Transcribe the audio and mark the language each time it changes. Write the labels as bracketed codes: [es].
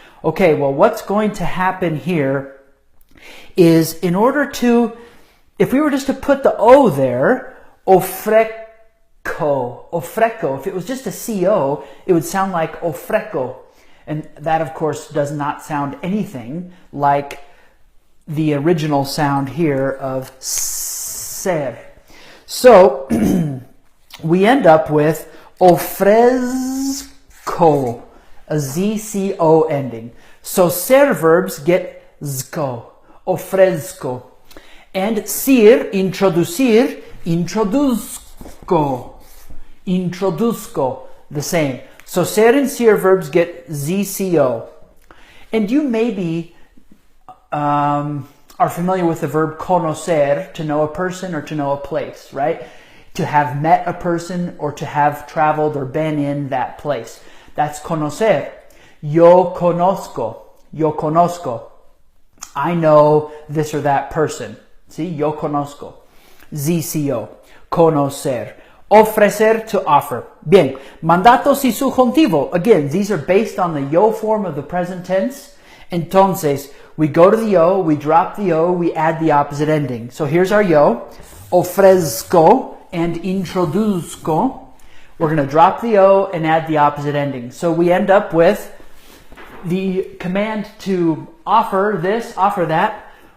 [en] Okay, well, what's going to happen here is in order to, if we were just to put the O there, ofreco, if it was just a CO, it would sound like ofreco. And that, of course, does not sound anything like the original sound here of cer. So we end up with Ofrezco, a ZCO ending. So ser verbs get zco, ofrezco. And cir, introducir, introduzco, introduzco, the same. So ser and cir verbs get ZCO. And you maybe are familiar with the verb conocer, to know a person or to know a place, right? To have met a person or to have traveled or been in that place. That's conocer. [es] Yo conozco, yo conozco. [en] I know this or that person. See, yo conozco. ZCO, conocer. Ofrecer, to offer. [es] Bien, mandatos y subjuntivo. [en] Again, these are based on the yo form of the present tense. Entonces, we go to the yo, we drop the yo, we add the opposite ending. So here's our yo. Ofrezco and introduzco. We're going to drop the yo and add the opposite ending. So we end up with the command to offer this, offer that.